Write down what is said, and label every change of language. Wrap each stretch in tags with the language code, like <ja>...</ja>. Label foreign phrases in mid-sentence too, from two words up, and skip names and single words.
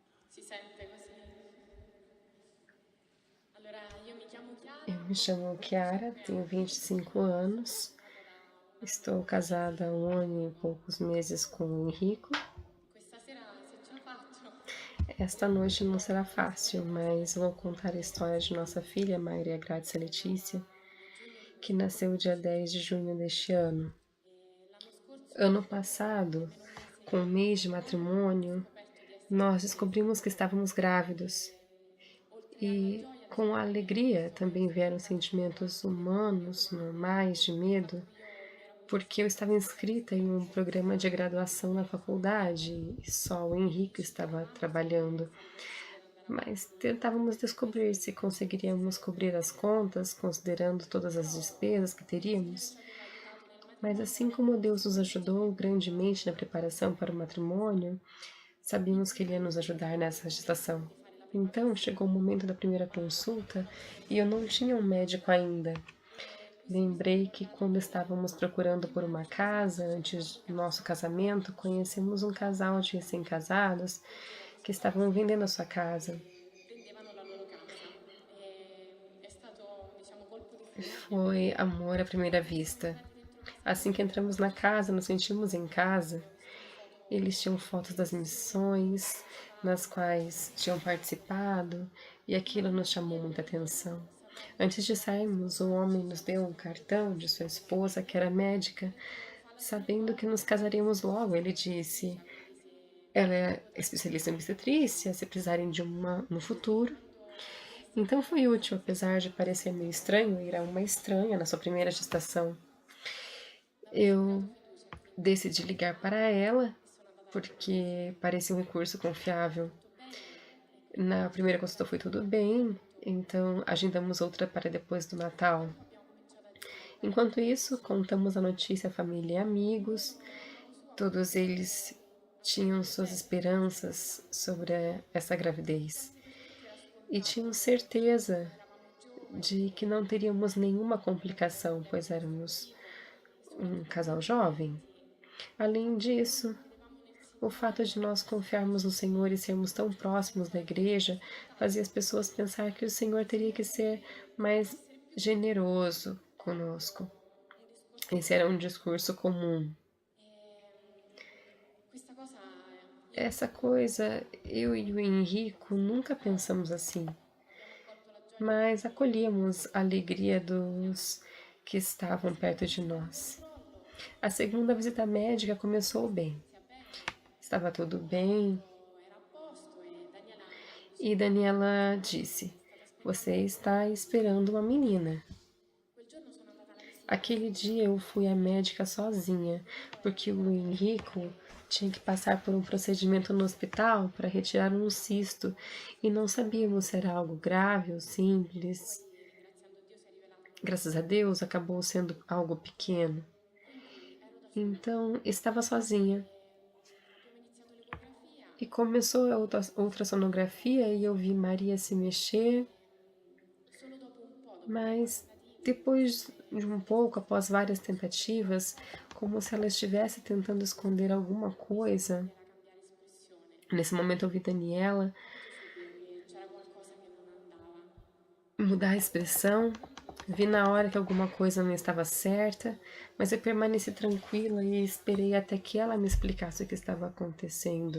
<it>Si sente così? Allora, io mi chiamo</it> <pt>Eu</pt> <it>Chiara,</it> <pt>me chamo Chiara, tenho 25 anos,</pt> <it>casata da</it> <pt>estou casada há 1 ano e poucos meses com o Henrico.</pt> <it>questa sera, se ce la faccio,</it> <pt>Esta noite não será fácil, mas vou contar a história de nossa filha, Maria Grazia Letícia,</pt> <it>di giugno di</it> <pt>que</pt> <it>quest'anno.</it> <pt>nasceu dia 10 de junho deste ano.</pt> <it>L'anno scorso,</it> <pt>Ano passado,</pt> <it>per un mese</it> <pt>com 1 mês de</pt> <it>abbiamo</it> <pt>matrimônio,</pt> <it>scoperto di essere</it> <pt>nós</pt> <it>attesi</it> <pt>descobrimos que estávamos grávidos.</pt> <it>oltre alla</it> <pt>E</pt> <it>gioia</it> <pt>com</pt> <it>c'era</it> <pt>a</pt> <it>anche</it> <pt>alegria</pt> <it>questo</it> <pt>também vieram</pt> <it>sentimento</it> <pt>sentimentos</pt> <it>di nervosismo</it> <pt>humanos, normais, de</pt> <it>per il fatto</it> <pt>medo,</pt> <it>che io mi ero</it> <pt>porque eu</pt> <it>appunto</it> <pt>estava inscrita em um programa de graduação na faculdade e só o e Henrique estava</pt> <it>cercavamo</it> <pt>trabalhando.</pt> <it>se sarebbe riuscito ad andare</it> <pt>Mas</pt> <it>avanti</it> <pt>tentávamos</pt> <it>con questo</it> <pt>descobrir se</pt> <it>percorso</it> <pt>conseguiríamos</pt> <it>insieme.</it> <pt>cobrir as contas, considerando todas as</pt> <it>Però</it> <pt>despesas que</pt> <it>il Signore</it> <pt>teríamos.</pt> <it>ci aveva aiutato nel</it> <pt>Mas</pt> <it>matrimonio,</it> <pt>assim</pt> <it>nel</it> <pt>como Deus nos</pt> <it>posto</it> <pt>ajudou grandemente na e preparação para o matrimônio, sabíamos que Ele ia nos ajudar nessa gestação.</pt> <it>di fare la prima</it> <pt>Então</pt> <it>visita.</it> <pt>chegou o momento da primeira consulta e eu não tinha um médico ainda.</pt> <it>Questo</it> <pt>Lembrei</pt> <it>riscontro</it> <pt>que</pt> <it>dato</it> <pt>quando</pt> <it>che</it> <pt>estávamos procurando por</pt> <it>prima</it> <pt>uma</pt> <it>ci</it> <pt>casa,</pt> <it>trasferimmo nella</it> <pt>antes</pt> <it>nuova</it> <pt>do nosso</pt> <it>casa,</it> <pt>casamento, conhecemos um casal de recém-casados</pt> <it>leggevano</it> <pt>que</pt> <it>sopra</it> <pt>estavam vendendo a sua casa.</pt> <it>vendevano la loro casa. È stato, diciamo, colpo di fulmine</it> <pt>Foi</pt> <it>perché</it> <pt>amor à primeira</pt> <it>quando siamo</it> <pt>vista.</pt> <it>entrati dentro casa</it> <pt>Assim que entramos na casa, nos sentimos em casa.</pt> <it>c'erano foto</it> <pt>Eles tinham</pt> <it>delle</it> <pt>fotos das</pt> <it>missioni che avevano</it> <pt>missões nas</pt> <it>partecipato</it> <pt>quais tinham participado e</pt> <it>ma</it> <pt>aquilo</pt> <it>prima</it> <pt>nos</pt> <it>di</it> <pt>chamou muita</pt> <it>chiederglielo</it> <pt>atenção.</pt> <it>sapendo</it> <pt>Antes</pt> <it>che</it> <pt>de</pt> <it>era la</it> <pt>sairmos, o</pt> <it>sua</it> <pt>homem</pt> <it>ci</it> <pt>nos deu um</pt> <it>chiese</it> <pt>cartão de sua esposa, que era médica,</pt> <it>ha detto fa la</it> <pt>sabendo que nos</pt> <it>ginecologa</it> <pt>casaríamos logo. Ele</pt> <it>e ci</it> <pt>disse:</pt> <it>ha chiesi</it> <pt>ela é especialista em obstetrícia, se precisarem de uma no futuro.</pt> <it>è stato</it> <pt>Então foi útil, apesar de parecer meio estranho ir a uma estranha na sua primeira gestação.</pt> <it>l'avevo</it> <pt>Eu</pt> <it>cercato fiducia</it> <pt>decidi ligar para ela,</pt> <it>e sono andata da lei.</it> <pt>porque parecia um recurso confiável.</pt> <it>Tutto bene e</it> <pt>Na</pt> <it>quindi</it> <pt>primeira consulta foi tudo bem, então agendamos outra para depois do Natal.</pt> <it>intanto abbiamo cominciato a discutere</it> <pt>Enquanto isso, contamos a notícia à família e e amigos.</pt> <it>ognuno a modo suo</it> <pt>Todos eles tinham suas</pt> <it>certo</it> <pt>esperanças sobre essa gravidez</pt> <it>quasi per tutti era</it> <pt>e tinham</pt> <it>scontato</it> <pt>certeza</pt> <it>eravamo giovani</it> <pt>de que não teríamos nenhuma complicação, pois éramos</pt> <it>figlio e</it> <pt>um</pt> <it>soprattutto</it> <pt>casal jovem.</pt> <it>confianti il</it> <pt>Além</pt> <it>fatto che</it> <pt>disso,</pt> <it>credevamo nel</it> <pt>o fato</pt> <it>Signore</it> <pt>de nós confiarmos no Senhor e sermos tão próximos da igreja fazia as pessoas pensar que o Senhor teria que ser mais</pt> <it>essere più</it> <pt>generoso conosco.</pt> <it>un discorso</it> <pt>Esse era um</pt> <it>comune</it> <pt>discurso comum.</pt> <it>questa cosa io e</it> <pt>Essa</pt> <it>mio marito</it> <pt>coisa, eu e o Henrico nunca pensamos assim,</pt> <it>abbiamo accolto la gioia di</it> <pt>mas</pt> <it>chi</it> <pt>acolhíamos a alegria</pt> <it>ci confiava.</it> <pt>dos que</pt> <it>La</it> <pt>estavam</pt> <it>seconda</it> <pt>perto de</pt> <it>visita al</it> <pt>nós.</pt> <it>controllo</it> <pt>A segunda visita médica começou bem.</pt> <it>inizia bene,</it> <pt>Estava tudo bem</pt> <it>tutto era a posto e Daniela</it> <pt>e</pt> <it>dice</it> <pt>Daniela disse:</pt> <it>state aspettando</it> <pt>Você</pt> <it>una</it> <pt>está</pt> <it>bambina.</it> <pt>esperando uma menina.</pt> <it>Quel giorno sono andata alla visita da</it> <pt>Aquele</pt> <it>sola</it> <pt>dia eu fui à médica e sozinha,</pt> <it>tutto era</it> <pt>porque o</pt> <it>andato</it> <pt>Henrico tinha que passar por um procedimento no hospital para retirar um cisto e não sabíamos se era algo grave ou simples.</pt> <it>poi ringraziando Dio si è rivelato</it> <pt>Graças a Deus acabou sendo algo pequeno.</pt> <it>quindi ero da sola</it> <pt>Então estava sozinha</pt> <it>abbiamo iniziato l'ecografia</it> <pt>e começou a ultrassonografia e eu vi Maria se mexer,</pt> <it>solo dopo un po', dopo un po' di</it> <pt>mas</pt> <it>tentativi</it> <pt>depois de um pouco, após várias tentativas, como se ela estivesse tentando esconder alguma coisa.</pt> <it>era cambiare espressione</it> <pt>Nesse momento eu vi Daniela</pt> <it>ho capito subito che c'era qualcosa che non andava.</it> <pt>mudar a expressão, vi na hora que alguma coisa não estava certa, mas eu permaneci tranquila e esperei até que ela me explicasse o que estava acontecendo.</pt>